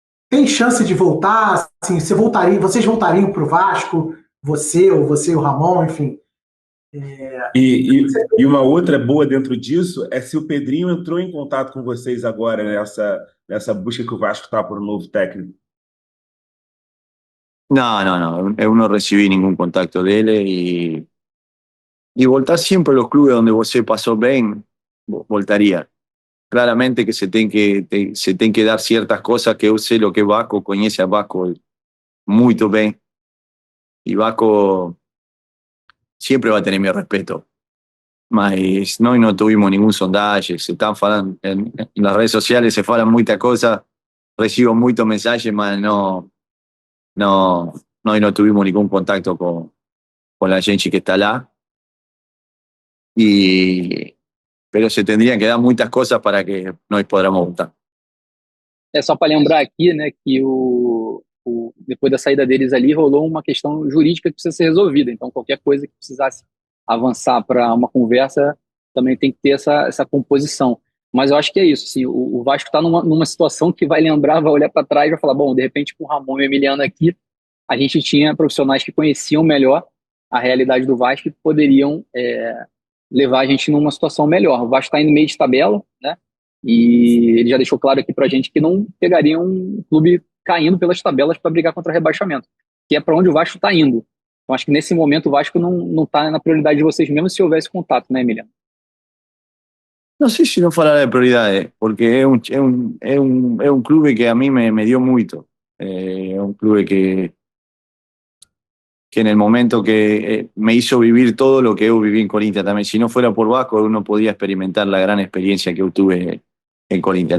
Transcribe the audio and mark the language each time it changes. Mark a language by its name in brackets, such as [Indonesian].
[Portuguese] Tem chance de voltar? Assim, vocês voltariam para o Vasco? Você e o Ramon, enfim. E uma outra boa dentro disso é se o Pedrinho entrou em contato com vocês agora nessa busca que o Vasco está por um novo técnico. [Spanish] No, yo no recibí ningún contacto de él y voltar siempre a los clubes donde vos pasó bien, voltaría. Claramente que se tienen que dar ciertas cosas que yo sé lo que es Vasco, conoce a Vasco muy bien y Vasco siempre va a tener mi respeto. Mas no tuvimos ningún sondaje, se están falando en las redes sociales, se falan muchas cosas, recibo muchos mensajes, mas no tuvimos ningún contacto con la gente que está lá. Pero se tendrían que dar muchas cosas para que nós podamos votar. [Portuguese] Só para lembrar aqui, né, que depois da saída deles ali, rolou uma questão jurídica que precisa ser resolvida. Então, qualquer coisa que precisasse avançar para uma conversa também tem que ter essa composição. Mas eu acho que é isso. Assim, o Vasco está numa situação que vai olhar para trás e vai falar, bom, de repente com o Ramon e o Emiliano aqui, a gente tinha profissionais que conheciam melhor a realidade do Vasco e poderiam levar a gente numa situação melhor. O Vasco está indo meio de tabela, né? E ele já deixou claro aqui pra gente que não pegaria um clube caindo pelas tabelas para brigar contra rebaixamento, que é para onde o Vasco está indo. Então acho que nesse momento o Vasco não está na prioridade de vocês, mesmo se houvesse contato, né, Emiliano? [Spanish] No sé si no falar de prioridades, porque es un club que a mí me dio mucho. Es un club que en el momento que me hizo vivir todo lo que yo viví en Corinthians también. Si no fuera por Vasco, uno podía experimentar la gran experiencia que yo tuve en Corinthians.